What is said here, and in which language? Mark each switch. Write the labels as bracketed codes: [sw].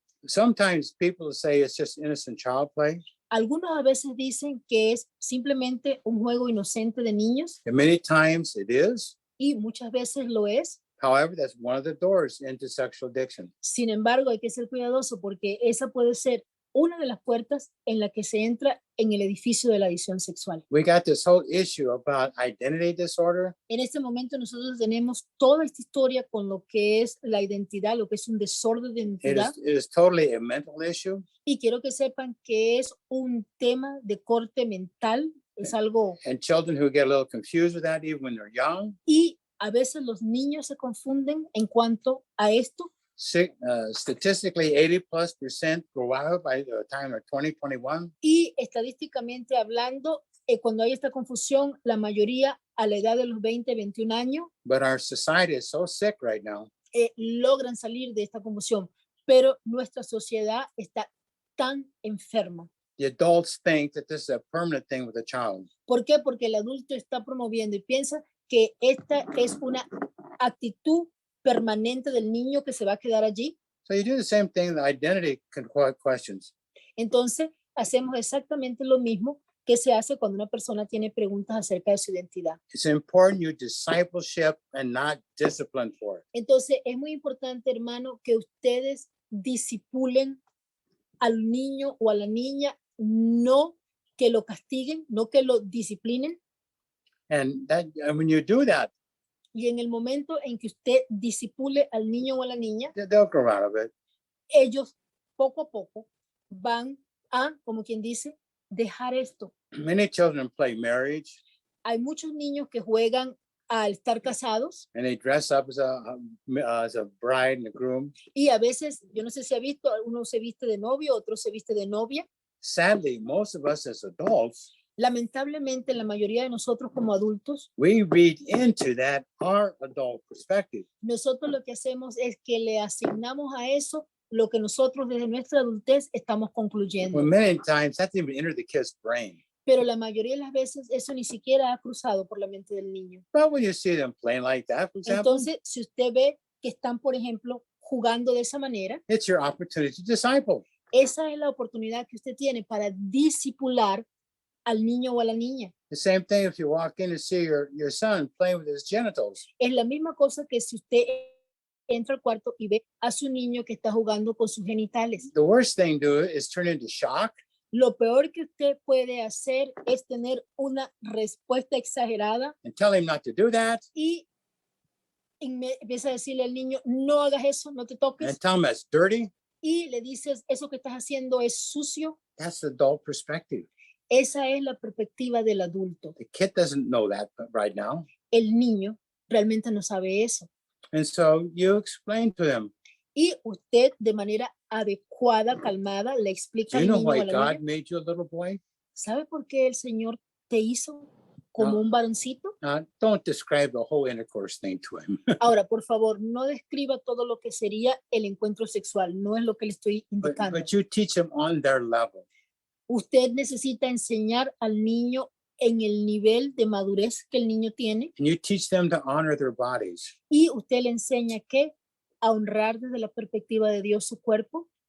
[en] Sometimes people say it's just innocent child play. [es] Algunos a veces dicen que es simplemente un juego inocente de niños [en] And many times it is. [es] y muchas veces lo es. [en] However, that's one of the doors into sexual addiction. [es] Sin embargo, hay que ser cuidadoso porque esa puede ser una de las puertas en la que se entra en el edificio de la adicción sexual. [en] We got this whole issue about identity disorder. [es] En este momento nosotros tenemos toda esta historia con lo que es la identidad, lo que es un desorden de identidad. [en] It is totally a mental issue. [es] Y quiero que sepan que es un tema de corte mental, es algo, [en] And children who get a little confused with that even when they're young. [es] y a veces los niños se confunden en cuanto a esto. [en] Statistically, 80+% grow out by the time of 2021. [es] Y estadísticamente hablando, cuando hay esta confusión, la mayoría a la edad de los 20, 21 años [en] But our society is so sick right now. [es] logran salir de esta confusión, pero nuestra sociedad está tan enferma. [en] The adults think that this is a permanent thing with a child. [es] ¿Por qué? Porque el adulto está promoviendo y piensa que esta es una actitud permanente del niño que se va a quedar allí. [en] So you do the same thing, the identity questions. [es] Entonces, hacemos exactamente lo mismo que se hace cuando una persona tiene preguntas acerca de su identidad. [en] It's important you discipleship and not discipline for it. [es] Entonces, es muy importante, hermano, que ustedes disipulen al niño o a la niña, no que lo castiguen, no que lo disciplinen. [en] And when you do that, [es] Y en el momento en que usted disipule al niño o a la niña, [en] they'll grow out of it. [es] ellos poco a poco van a, como quien dice, dejar esto. [en] Many children play marriage [es] Hay muchos niños que juegan al estar casados [en] and they dress up as a bride and a groom. [es] y a veces, yo no sé si ha visto, uno se viste de novio, otro se viste de novia. [en] Sadly, most of us as adults, [es] Lamentablemente, la mayoría de nosotros como adultos, [en] we read into that our adult perspective. [es] nosotros lo que hacemos es que le asignamos a eso lo que nosotros desde nuestra adultez estamos concluyendo. [en] Well, many times that didn't even enter the kid's brain. [es] Pero la mayoría de las veces eso ni siquiera ha cruzado por la mente del niño. [en] But when you see them playing like that, for example, [es] Entonces, si usted ve que están, por ejemplo, jugando de esa manera, [en] it's your opportunity to disciple. [es] esa es la oportunidad que usted tiene para disipular al niño o a la niña. [en] The same thing if you walk in and see your son playing with his genitals. [es] Es la misma cosa que si usted entra al cuarto y ve a su niño que está jugando con sus genitales. [en] The worst thing to do is turn into shock. [es] Lo peor que usted puede hacer es tener una respuesta exagerada [en] And tell him not to do that, [es] y empieza a decirle al niño, no hagas eso, no te toques. [en] and tell him that's dirty. [es] Y le dices, eso que estás haciendo es sucio. [en] That's the adult perspective. [es] Esa es la perspectiva del adulto. [en] The kid doesn't know that right now. [es] El niño realmente no sabe eso. [en] And so you explain to them, [es] Y usted de manera adecuada, calmada, le explica [en] do you [es] al [en] know [es] niño o [en] why [es] a la [en] God [es] niña, [en] made you a little boy? [es] ¿sabe por qué el Señor te hizo como [en] No. [es] un varoncito? [en] Don't describe the whole intercourse thing to him. [es] Ahora, por favor, no describa todo lo que sería el encuentro sexual. No es lo que le estoy indicando. [en] but you teach them on their level. [es] Usted necesita enseñar al niño en el nivel de madurez que el niño tiene [en] And you teach them to honor their bodies. [es] y usted le enseña que a honrar desde la perspectiva de Dios su cuerpo.